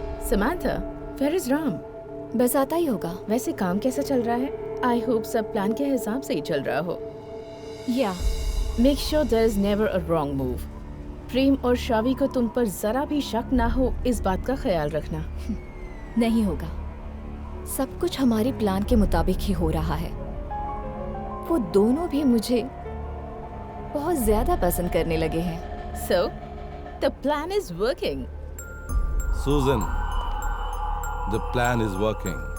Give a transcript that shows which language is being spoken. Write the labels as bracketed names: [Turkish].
[English] Samantha, where is Ram? [Hindi] बस आता ही होगा। वैसे काम कैसा चल रहा है? [English] I hope [Hindi] सब प्लान के हिसाब से ही चल रहा हो। या [English] Make sure there is never a wrong move. [Hindi] प्रेम और शावी को तुम पर जरा भी शक ना हो, इस बात का ख्याल रखना। नहीं होगा। सब कुछ हमारे प्लान के मुताबिक ही हो रहा है। वो दोनों भी मुझे बहुत ज्यादा पसंद करने लगे हैं। [English] So, the plan is working. Susan, the plan is working.